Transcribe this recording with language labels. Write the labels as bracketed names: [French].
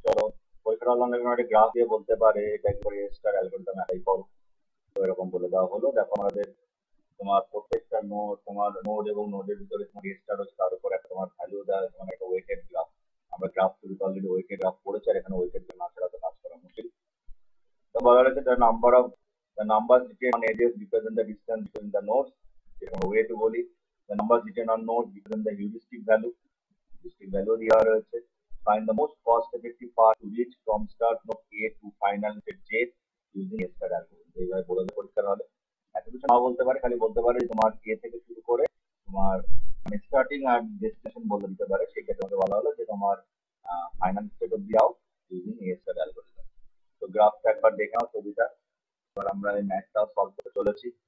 [Bangla] চলো পরীক্ষার হল একটা গ্রাফ দিয়ে বলতে পারে এটা একবারে স্টার অ্যালগরিদম অ্যাপ্লাই করো, তো এরকম বলে দেওয়া হলো। দেখো আমাদের তোমার প্রত্যেকটা নোড, তোমার নোড এবং নোডের ভিতরে তোমার স্টার হচ্ছে, তার উপর একটা তোমার ভ্যালু দেওয়া, তোমার একটা ওয়েটেড গ্রাফ। আমরা গ্রাফ শুরুতে অলরেডি ওয়েটেড গ্রাফ পড়েছি, আর এখানে ওয়েটেড না ছাড়া তো কাজ করা মুশকিল। তো বলা হয়েছে [English] the numbers written on edges represent the distance between the nodes, [Bangla] যেরকম ওয়ে টু বলি। [English] the numbers written on nodes represent the heuristic value [Bangla] দেওয়া রয়েছে। [English] find the most cost effective path to reach from start node A to final state J using star algorithm। [Bangla] এইভাবে বলে দেবে পরীক্ষার হলে। এত কিছু নাও বলতে পারে, খালি বলতে পারে তোমার A থেকে শুরু করে তোমার মানে স্টার্টিং আর ডেস্টিনেশন বলে দিতে পারে। সেই ক্ষেত্রে বলা হলো যে তোমার ফাইনাল স্টেট অব্দি আউট ইউজিং স্টার অ্যালগরিদম। তো গ্রাফটা একবার দেখে নাও ছবিটা। এবার আমরা এই ম্যাথটাও সলভ করতে চলেছি।